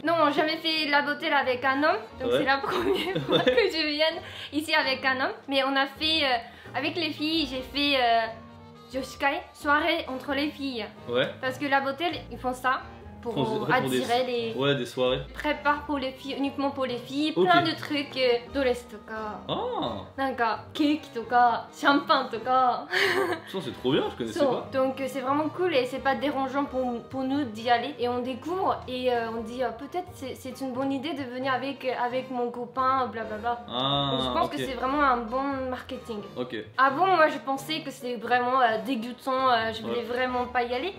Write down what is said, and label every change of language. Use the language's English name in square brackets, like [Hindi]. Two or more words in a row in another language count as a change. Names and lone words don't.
[French] Non, j'ai jamais fait la Novotel avec un homme, donc c'est la première fois que je viens ici avec un homme. Mais on a fait, avec les filles, j'ai fait Joshikai, soirée entre les filles. Ouais. Parce que la Novotel, ils font ça pour attirer les... des soirées. Prépare pour les filles, uniquement pour les filles, plein de trucs, [Japanese] dress とか、なんかケーキとか、シャンパンとか。 [French] Ça c'est trop bien, je connaissais pas. Donc c'est vraiment cool et c'est pas dérangeant pour nous d'y aller. Et on découvre et on dit peut-être c'est une bonne idée de venir avec mon copain, blablabla. Donc je pense que c'est vraiment un bon marketing. Avant moi je pensais que c'était vraiment dégoûtant, je voulais vraiment pas y aller.